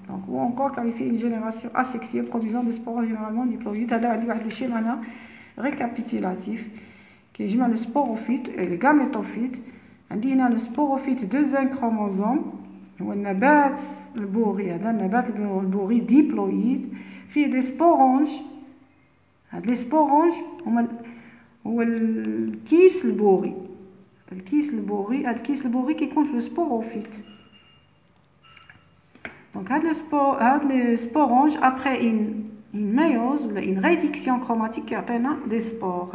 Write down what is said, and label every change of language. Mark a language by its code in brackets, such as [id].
[fr] Donc, ou encore qualifier une génération asexuée produisant des spores généralement diploïdes. [ar] هذا واحد الشيء معناه [fr] récapitulatif [ar] كيجمع [fr] le sporophyte et le gamétophyte. [ar] عندي هنا [fr] le sporophyte deuxième chromosome [ar] هو النبات البوري. هذا النبات البوري ديبلويد فيه [fr] des sporanges. [ar] هاد [fr] les sporanges [ar] هو الكيس البوري. الكيس البوري كيكون في السبوروفيت. [fr] Donc هاد les sporanges après une méiose ou une réduction chromatique [ar] كيعطينا [fr] des spores.